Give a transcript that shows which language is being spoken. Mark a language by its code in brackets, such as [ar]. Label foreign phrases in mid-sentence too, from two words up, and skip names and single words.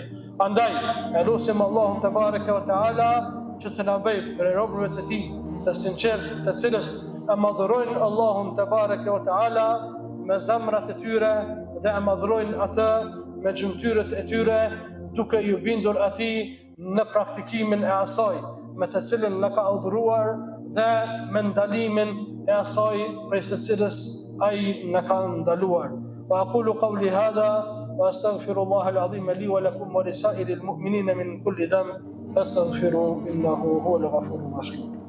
[sq] Andaj e lutim Allahun [ar] تبارك وتعالى [sq] që të na bëjë prej robërve të tij të sinqertë, të cilët e madhërojnë Allahun [ar] تبارك وتعالى [sq] me zemrat e tyre dhe e madhërojnë atë me gjymtyrët e tyre, duke ju bindur atij në praktikimin e asaj me të cilën na ka udhëruar dhe me ndalimin e asaj prej së cilës ai na ka ndaluar. [ar] وأقول قولي هذا وأستغفر الله العظيم لي ولكم ولسائر المؤمنين من كل ذنب فاستغفروه إنه هو الغفور الرحيم.